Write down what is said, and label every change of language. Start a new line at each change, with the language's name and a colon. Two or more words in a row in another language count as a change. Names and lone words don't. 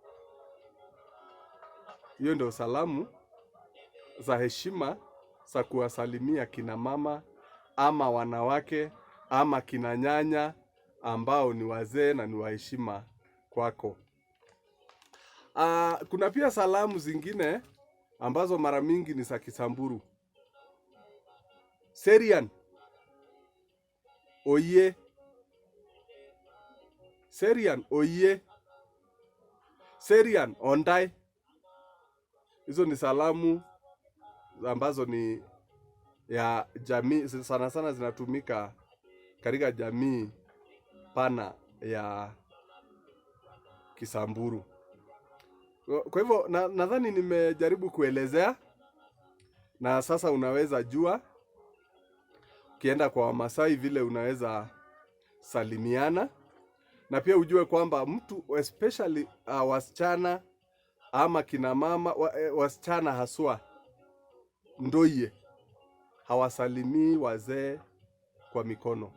Swahili: Hiyo ndio salamu za heshima za kuwasalimia kina mama ama wanawake ama kina nyanya ambao ni wazee na ni waheshima kwako. Kuna pia salamu zingine ambazo mara mingi ni za Kisamburu.
Samburu: Serian. Oye. Serian oye. Serian ondai.
Swahili: Hizo ni salamu ambazo ni ya jamii, sana sana zinatumika katika jamii pana ya Kisamburu. Kwa hivyo nadhani nimejaribu kuelezea, na sasa unaweza jua ukienda kwa Wamasai vile unaweza salimiana, na pia ujue kwamba mtu especially wasichana ama kina mama, wasichana haswa ndoye hawasalimii wazee kwa mikono.